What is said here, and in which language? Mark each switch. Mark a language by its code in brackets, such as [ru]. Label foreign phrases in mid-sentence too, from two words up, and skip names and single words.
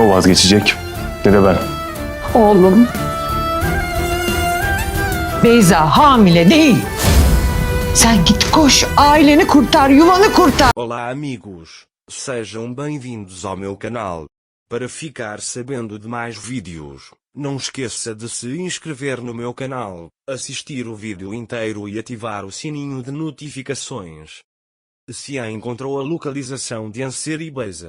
[tr] vazgeçecek ne de ben. Oğlum, Beyza hamile değil. Sen git koş, aileni kurtar, yuvanı kurtar. [pt] Olá amigos, sejam bem-vindos ao meu canal. Para ficar sabendo de mais vídeos, não esqueça de se inscrever no meu canal, assistir o vídeo inteiro e ativar o sininho de notificações. Cian encontrou a localização de Anser e Beyza.